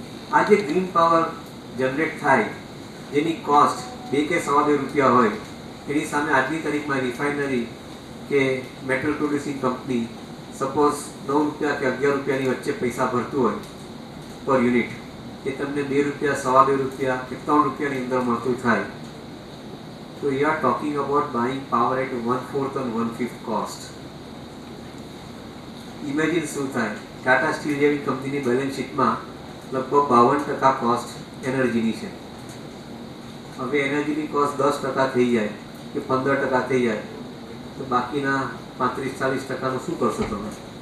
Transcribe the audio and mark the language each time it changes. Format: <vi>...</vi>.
<gu>આ જે green power generate થાય જેની કોસ્ટ 2 કે 2.25 રૂપિયા હોય, એની સામે આજની તારીખમાં રિફાઇનરી કે મેટલ પ્રોડ્યુસિંગ કંપની સપોઝ 9 રૂપિયા કે 11 રૂપિયાની વચ્ચે પૈસા ભરતું હોય પર યુનિટ, એ તમને 2 રૂપિયા, 2.25 રૂપિયા કે 3 રૂપિયાની અંદર મળતું થાય, તો</gu> <en>So we are talking about buying power at 1/4 and 1/5 cost.</en> <gu>Imagine શું થાય, ટાટા સ્ટીલ જેવી કંપનીની બેલેન્સ શીટમાં લગભગ 52% કોસ્ટ એનર્જીની છે. હવે એનર્જીની કોસ્ટ 10% થઈ જાય કે 15% થઈ જાય તો બાકીના 35-40% શું કરશો તમે?</gu>